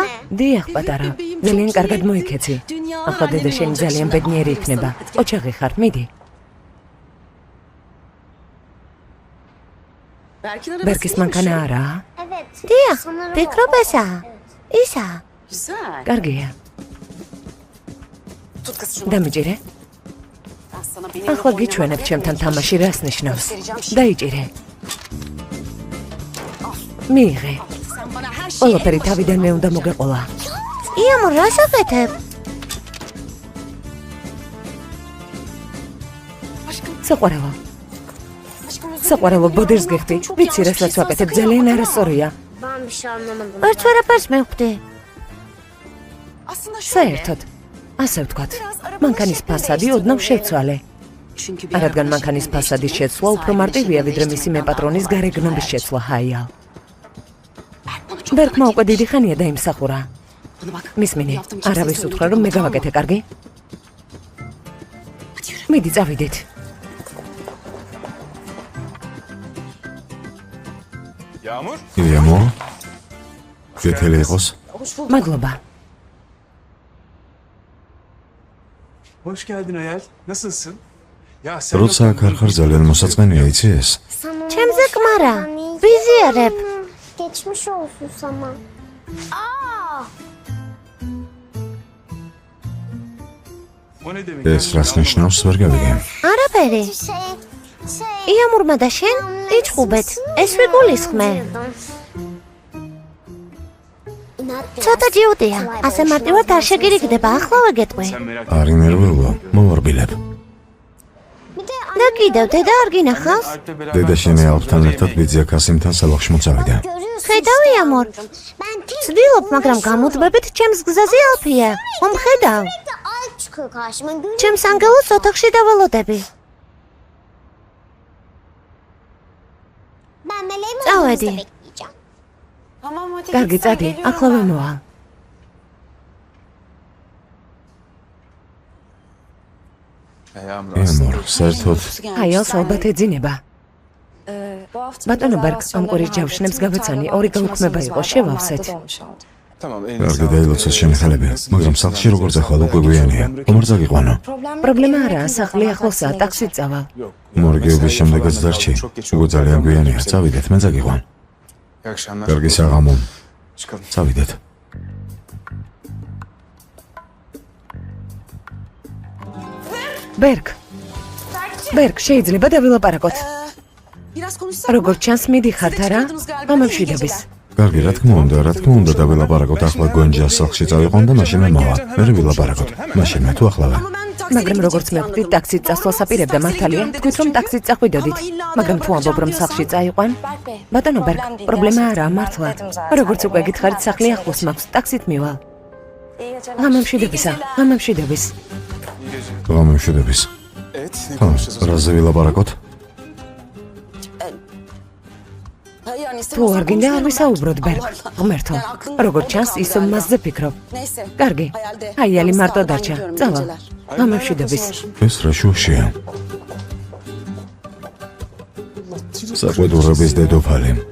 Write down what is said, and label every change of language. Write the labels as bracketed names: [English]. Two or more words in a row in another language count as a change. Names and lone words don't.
[Georgian] დიახ, პატარა. ძალიან კარგად მოიქეცი. ახლა დედა შენი ძალიან ბედნიერი იქნება. ოჩაღი ხარ, მიდი. ბერკის მანქანა არაა? დიახ, ფიქრობ ესაა. ისაა. კარგია. [Turkish] Tut kız şunu. [Georgian] დამიჭირე. [Turkish] Ben sana benim [Georgian] ახლა გიჩვენებ ჩემთან თამაში რას ნიშნავს. დაიჭირე. მიიღე. ყველაფერი თავიდანვე უნდა მოგეყოლა. იამორ, რას აკეთებ? საყვარელო. საყვარელო, ბოდერს გიხდი. ვიცი, რასაც ვაკეთებ, ძალიან არასწორია. ვერც ვერაფერს მივხვდი. [Turkish] Aslında şöyle. [Georgian] საერთოდ. ასე ვთქვათ. მანქანის ფასადი ოდნავ შევცვალე. [Turkish] Çünkü bir [Georgian] რადგან [Turkish] arkadaşım [Georgian] მანქანის [Turkish] benim [Georgian] ფასადის [Turkish] için [Georgian] შეცვლა უფრო მარტივია, ვიდრე მისი მეპატრონის გარეგნობის შეცვლა, ჰაია. ბერკმა უკვე დიდი ხანია დაიმსახურა. [Turkish] Buna bak. [Georgian] მისმინე, [Turkish] Yaptığım kimseye [Georgian] არავის უთხრა, რომ [Turkish] söylemeyeceğim, [Georgian] მე [Turkish] tamam mı? [Georgian] გავაკეთე, კარგი? მიდი, წავიდეთ. [Turkish] Yağmur. [Georgian] იამო. კეთილი იყოს. მადლობა. [Turkish] Hoş geldin Hayal. Nasılsın? Ya sen [Georgian] როცა აქ არ ხარ ძალიან მოსაწყენია, იცი ეს? ჩემზე კმარა. ვიზიარებ. [Turkish] Geçmiş olsun sana. o ne demek? [Georgian] ეს რას ნიშნავს, ვერ გავიგე. არაფერი. იამურმა და შენ იჭუბეთ. ეს ვიგულისხმე. ცოტა ჯიუტია. ასე მარტივად არ შეგირიგდება, ახლა ვეგეტყვი. [Turkish] Sen merak [Georgian] არის ნერვიულო, მოვარბილებ. და კიდევ დედა არ გინახავს? [Turkish] Alp'le beraber [Georgian] დედა შენი ალფთან ერთად ბიძია კასიმთან სალახში მოწავიდა. ხედავ იამორ. ვცდილობ, მაგრამ გამუდმებით ჩემს გზაზე ალფია. მომხედავ. [Turkish] Alp çıkıyor karşıma. Gül [Georgian] ჩემს ანგელოს ოთახში დავალოდები. [Turkish] ben meleğimi Çavadi. odamızda bekleyeceğim. Tamam hadi. [Georgian] კარგი, [Turkish] git sen, [Georgian] წადი, [Turkish] geliyorum [Georgian] ახლავე [Turkish] ben. [Georgian] მოვალ. [Turkish] Yağmur [Georgian] იამორ, საერთოდ აი, ალს ალბათ ეძინება. ბატონო ბერკ, ამ კვირის ჯავშნებს გავეცანი, ორი გაუქმება იყო, შევავსეთ. [Turkish] Tamam. [Georgian] კარგი დაილოცოს შენი ხელები, მაგრამ სახლში როგორც ახლა უკვე გვიანია. ხომ არ წაგიყვანო? პრობლემა არაა, სახლი ახლოსაა, ტაქსით წავალ. მორგეობის შემდეგაც დარჩი. უკვე ძალიან გვიანია, წავიდეთ, მე წაგიყვან. [Turkish] İyi akşamlar. [Georgian] კარგი საღამო. [Turkish] Çıkalım. [Georgian] წავიდეთ. ბერკ. ბერკ, შეიძლება დავილაპარაკოთ. [Turkish] Biraz konuşsak. [Georgian] როგორც ჩანს, მიდიხართ არა? ამამშვიდობის. კარგი, რა თქმა უნდა, დავილაპარაკოთ ახლა გონჯას სახლში წავიყვან და მაშინ მე მოვა. მე ვილაპარაკოთ. მაშინ მე თუ ახლავე. მაგრამ როგორც მევხვდი, ტაქსით წასვლას აპირებდა, მართალია? თქვით რომ ტაქსით წახვიდოდით, მაგრამ თუ ამბობ რომ სახლში წაიყვან? ბატონო ბერკ, პრობლემა არაა, მართლა. როგორც უკვე გითხარით, სახლი ახლოს მაქვს, ტაქსით მივალ. გამამშვიდებისა, გამამშვიდობის. [Turkish] İyi geceler. [Georgian] გამომშვიდების. [Turkish] Evet. Ne [Georgian] ხა, [Turkish] konuşacağız o zaman? [Georgian] რაზე ვილაპარაკოთ? თუ არ გინდა არ ვისაუბროთ ბერგ. ღმერთო, როგორც ჩანს ის მასზე ფიქრობ. კარგი. ჰაიალი მარტო დარჩა. წავა. გამემშვიდობის. ეს რა შუშია? საყვედურების დედოფალი.